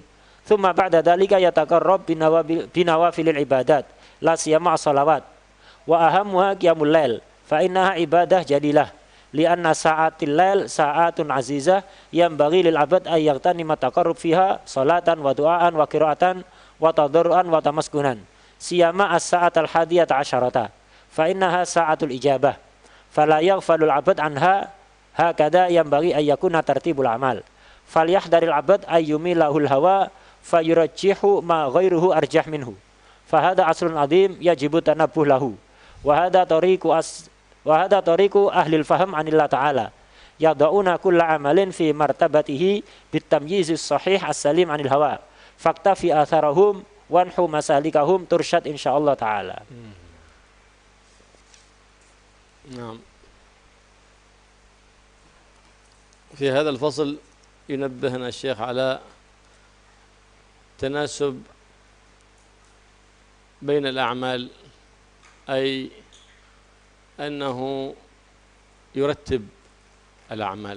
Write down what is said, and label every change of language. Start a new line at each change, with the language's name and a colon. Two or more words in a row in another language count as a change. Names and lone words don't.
Arabic: ثم بعد ذلك يتقرب بنوافل العبادات لا سيما الصلوات وأهمها قيام الليل فإنها عبادة جليلة لأن ساعات الليل ساعة عزيزة ينبغي لل العبد أن يغتنم التقرب فيها صلاة ودعاء وقراءة وتضرعا وتمسكنا سيما الساعة الحادية عشرة فإنها ساعة الإجابة فلا يغفل العبد عنها هكذا ينبغي أن يكون ترتيب العمل فليحذر العبد أن يميله الهوى فيرجح ما غيره أرجح منه فهذا أصل عظيم يجب التنبه له وهذا طريق أهل الفهم عن الله تعالى يدعون كل عمل في مرتبته بتمييز الصحيح السالم عن الهوى فاقتف آثارهم وانح مسالكهم ترشد إن شاء الله تعالى. نعم. في هذا الفصل ينبهنا الشيخ على تناسب بين الأعمال، أي أنه يرتب الأعمال.